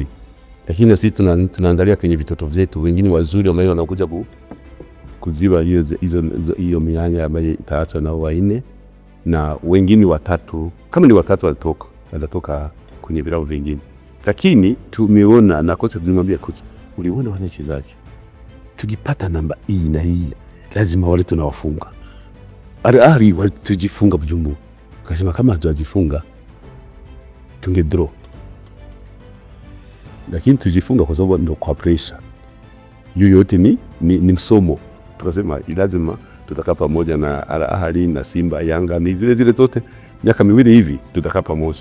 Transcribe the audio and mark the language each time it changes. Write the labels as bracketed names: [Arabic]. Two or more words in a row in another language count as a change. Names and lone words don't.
[Swahili] Lakini sisi tunaandalia kwenye vitoto vyetu, wengine wazuri ambao wanakuja kuziba hiyo mianya ambayo itaachwa na wanne, na wengine watatu, kama ni watatu watatoka kwenye vilabu vingine. Lakini tumeona na kocha tunamwambia kocha, uliona wanachezaji, tukipata namba hii na hii lazima wale tunawafunga. Ari tujifunga Bujumbura. Kasema kama hatujifunga tungedraw. Lakini tujifunga kwa sababu ndio kwa pressure. Hiyo yote ni msomo. Tukasema lazima tutakaa pamoja na Al Ahly na Simba, Yanga, ni zile zote miaka miwili hivi tutakaa pamoja.